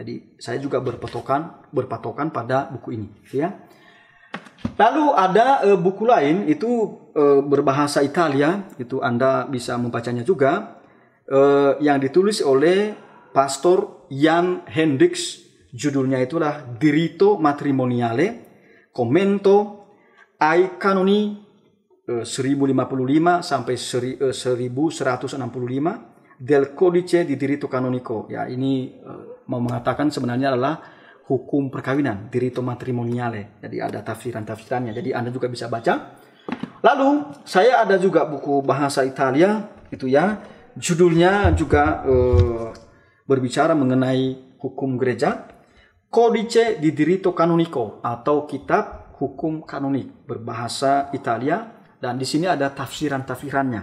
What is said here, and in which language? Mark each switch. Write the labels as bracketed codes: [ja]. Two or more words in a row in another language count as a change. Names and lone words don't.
[id] Jadi saya juga berpatokan pada buku ini, ya. Lalu ada buku lain itu berbahasa Italia, itu Anda bisa membacanya juga, yang ditulis oleh Pastor Jan Hendricks. Judulnya itulah Diritto Matrimoniale, Commento ai Canoni 1055 sampai 1165 del Codice di Diritto Canonico. Ya, ini mau mengatakan sebenarnya adalah hukum perkawinan, Diritto Matrimoniale. Jadi ada tafsiran-tafsirannya. Jadi Anda juga bisa baca. Lalu saya ada juga buku bahasa Italia itu ya. Judulnya juga berbicara mengenai hukum gereja, Codice di Diritto Canonico atau kitab hukum kanonik berbahasa Italia, dan di sini ada tafsiran-tafsirannya.